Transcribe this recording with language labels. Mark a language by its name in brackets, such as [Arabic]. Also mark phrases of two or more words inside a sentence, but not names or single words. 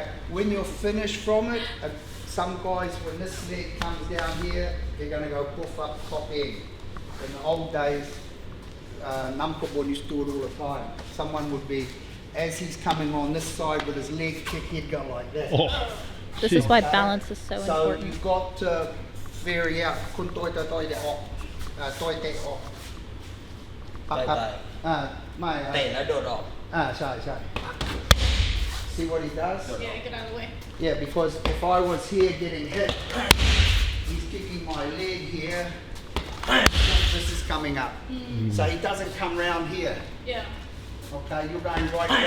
[English] When you're finished from it, some guys, when this leg comes down here, they're going to go puff up top end. In the old days, Namkabon used to do it all the time. Someone would be, as he's coming on this side with his leg kick, he'd go like that. Oh. This is why balance is so important. You've got to vary out. Kun toi te toi te o. Toi te o. [Thai] ไม่ เตะแล้วโดดออก [English] ใช่ See what he does? Yeah, get out of the way. Yeah, because if I was here getting hit, he's kicking my leg here. This is coming up. So he doesn't come round here. Yeah. Okay, you're going right there.